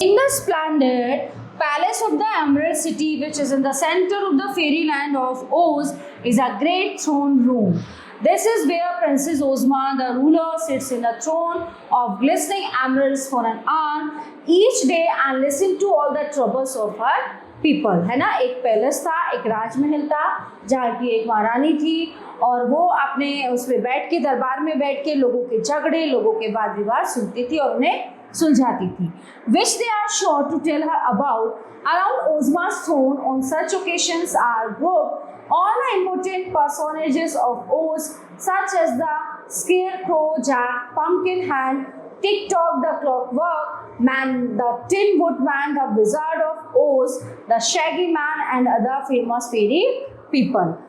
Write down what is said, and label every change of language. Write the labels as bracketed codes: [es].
[en] In the splendid palace of the Emerald City, which is in the center of the fairyland of Oz, is a great throne room. This is where Princess Ozma, the ruler, sits in a throne of glistening emeralds for an hour each day and listen to all the troubles of her people. [hi] है ना, एक palace था, एक राजमहल था जहाँ की एक महारानी थी और वो अपने उसमें बैठ के दरबार में बैठ के लोगों के झगड़े, लोगों के वाद विवाद सुनती थी और उन्हें सुलझाती थी. [en] Which they are sure to tell her about. Around Ozma's throne on such occasions are grouped all the important personages of Oz, such as the Scarecrow, Jack, Pumpkinhead, Tick-Tock, the Clockwork Man, the Tin Woodman, the Wizard of Oz, the Shaggy Man, and other famous fairy people.